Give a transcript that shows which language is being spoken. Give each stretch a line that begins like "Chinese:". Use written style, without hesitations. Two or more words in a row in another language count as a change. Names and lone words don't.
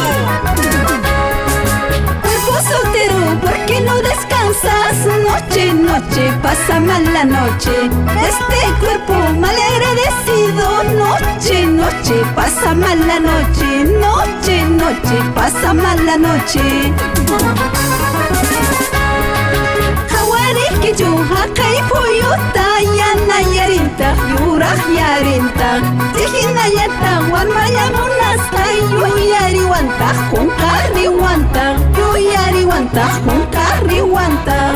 Spanish: Cuerpo soltero, ¿por qué no descansas? Noche, noche, pasa mal la noche. Este cuerpo mal agradecido. Noche, noche, pasa mal la noche. Noche, noche, pasa mal la noche.
Quechua: Hawariki haka ipuyuta yana yarinta yurah yarinta tihinayata warmayamunasta yuyariwanta junkariwanta yuyariwanta junkariwanta.